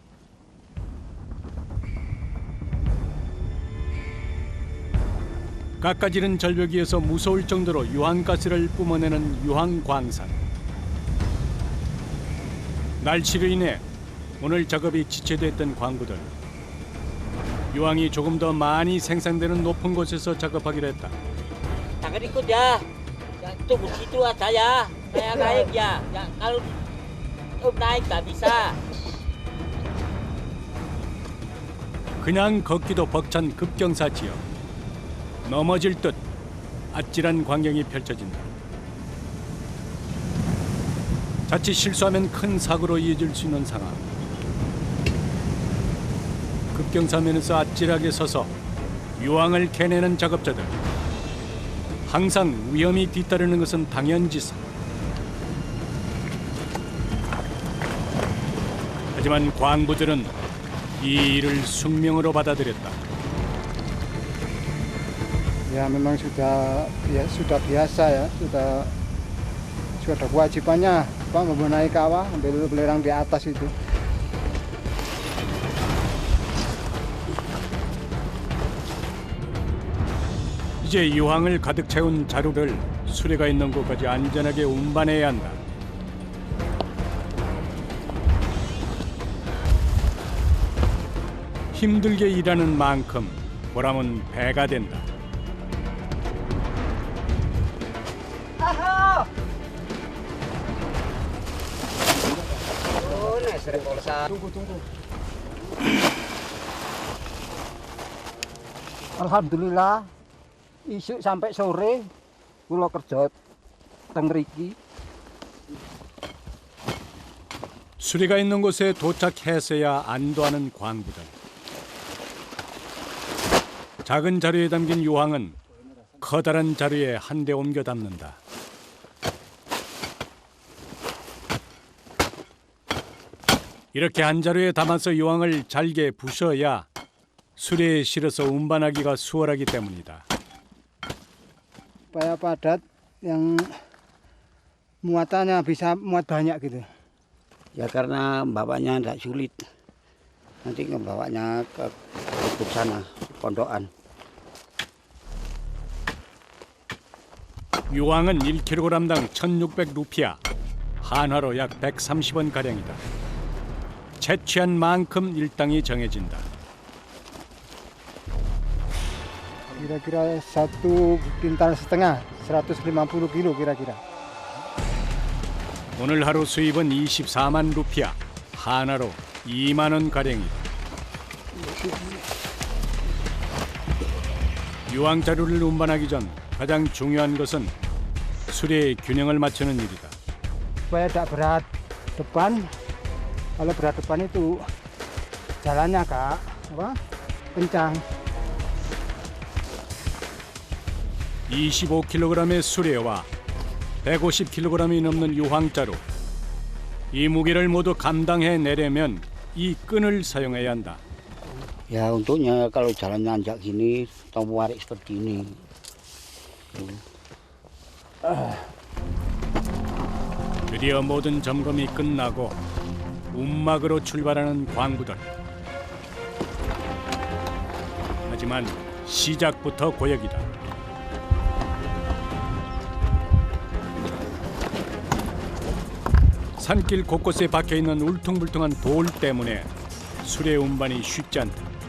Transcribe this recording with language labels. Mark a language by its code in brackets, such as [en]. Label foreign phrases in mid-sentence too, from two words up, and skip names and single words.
[ko] 깎아지른 절벽 위에서 무서울 정도로 유황가스를 뿜어내는 유황광산. 날씨로 인해 오늘 작업이 지체됐던 광부들. 유황이 조금 더 많이 생산되는 높은 곳에서 작업하기로 했다. [id] Jangan ikut ya. Yang tunggu situ aja ya. Saya naik ya. Ya kalau naik nggak bisa. [ko] 그냥 걷기도 벅찬 급경사 지역. 넘어질 듯 아찔한 광경이 펼쳐진다. 자칫 실수하면 큰 사고로 이어질 수 있는 상황. 급경사면에서 아찔하게 서서 유황을 캐내는 작업자들. 항상 위험이 뒤따르는 것은 당연지사. 하지만 광부들은 이 일을 숙명으로 받아들였다. [id] Ya memang sudah biasa ya, sudah kewajibannya Pak membenahi kawah, ambil belerang di atas itu. [ko] 이제 유황을 가득 채운 자루를 수레가 있는 곳까지 안전하게 운반해야 한다. 힘들게 일하는 만큼 보람은 배가 된다. [jv] Alhamdulillah, isuk sampai sore kula kerja teng mriki. [ko] 수리가 있는 곳에 도착해서야 안도하는 광부들. 작은 자루에 담긴 유황은 커다란 자루에 한 대 옮겨 담는다. 이렇게 한 자루에 담아서 유황을 잘게 부셔야 수레에 실어서 운반하기가 수월하기 때문이다. [id] Supaya padat yang muatannya bisa muat banyak gitu. Ya karena bawanya tidak sulit. Nanti ngebawanya ke sana, pondokan. [ko] 유황은 1kg당 1,600루피아, 한화로 약 130원 가량이다. 채취한 만큼 일당이 정해진다. [id] Kira-kira 1 kintal setengah, 150 kilo kira-kira. [ko] 오늘 하루 수입은 24만 루피아, 한화로 2만 원 가량이다. 유황 자루를 운반하기 전 가장 중요한 것은 수레의 균형을 맞추는 일이다. [id] Supaya tidak berat depan. Kalau berat depan itu jalannya Kak, kencang. [ko] 25kg의 수레와 150kg이 넘는 유황자루. 이 무게를 모두 감당해 내려면 이 끈을 사용해야 한다. [id] Ya untuknya kalau jalan nanjak gini, tombol warik seperti ini. [ko] 드디어 모든 점검이 끝나고 움막으로 출발하는 광부들. 하지만 시작부터 고역이다. 산길 곳곳에 박혀있는 울퉁불퉁한 돌 때문에 수레 운반이 쉽지 않다.